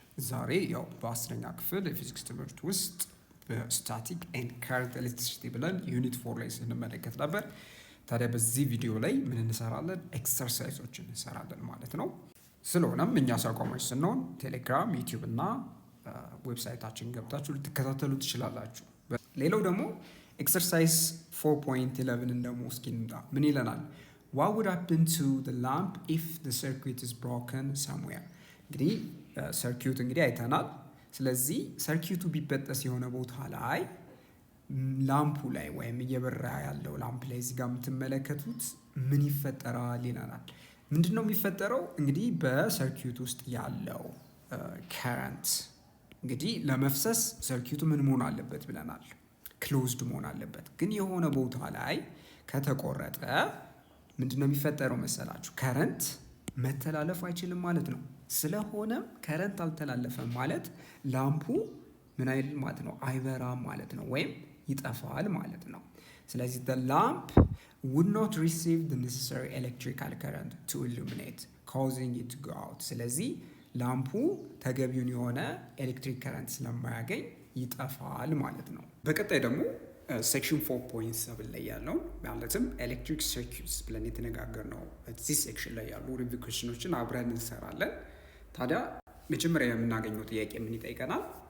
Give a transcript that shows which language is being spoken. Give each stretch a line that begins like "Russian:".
Amharic: ዛሬ ያው በ10ኛ ክፍል የፊዚክስ ትምህርት ውስጥ በስታቲክ ኤንድ ከረንት ኤሌክትሪሲቲ ብለን ዩኒት 4 ላይ ስንመለከት ነበር። ታዲያ በዚህ ቪዲዮ ላይ ምን እንሰራለን? ኤክሰርሳይዞችን እንሰራለን ማለት ነው። ስለሆነም እኛ አቋማች ስንሆን ቴሌግራም፣ ዩቲዩብ እና ዌብሳይታችን ገብታችሁ ልትከታተሉ ትችላላችሁ። ሌላው ደግሞ ኤክሰርሳይዝ 4.11 ደግሞ እስኪ ምን ይለናል?
English: What would happen to the lamp if the circuit is broken somewhere?
Amharic: እንግዲህ ሰርኪዩት እንግዲህ አይተናል። ስለዚህ ሰርኪዩቱ ቢበጠስ የሆነ ቦታ ላይ ላምፑ ላይ ወይም እየበራ ያለው ላምፕ ላይ እዚህ ጋር የምትመለከቱት ምን ይፈጠራል ይለናል። ምንድን ነው የሚፈጠረው? እንግዲህ በሰርኪዩት ውስጥ ያለው ከረንት እንግዲህ ለመፍሰስ ሰርኪዩቱ ምን መሆን አለበት ብለናል? ክሎዝድ መሆን አለበት። ግን የሆነ ቦታ ላይ ከተቆረጠ ምንድን ነው የሚፈጠረው መሰላችሁ? ከረንት መተላለፍ አይችልም ማለት ነው። ስለሆነም ከረንት አልተላለፈም ማለት ላምፑ ምን አይል ማለት ነው? አይበራም ማለት ነው፣ ወይም ይጠፋል ማለት ነው። ስለዚህ
English: the lamp would not receive the necessary electrical current to illuminate, causing it to go out.
Amharic: ስለዚህ ላምፑ ተገቢውን የሆነ ኤሌክትሪክ ከረንት ስለማያገኝ ይጠፋል ማለት ነው። በቀጣይ ደግሞ ሴክሽን 4.7 ላይ ያለውን ማለትም ኤሌክትሪክ ሰርኪዩትስ ብለን የተነጋገርነው እዚህ ሴክሽን ላይ ያሉ ሪቪው ኩዌስችኖችን አብረን እንሰራለን። ታዲያ መጀመሪያ የምናገኘው ጥያቄ ምን ይጠይቀናል?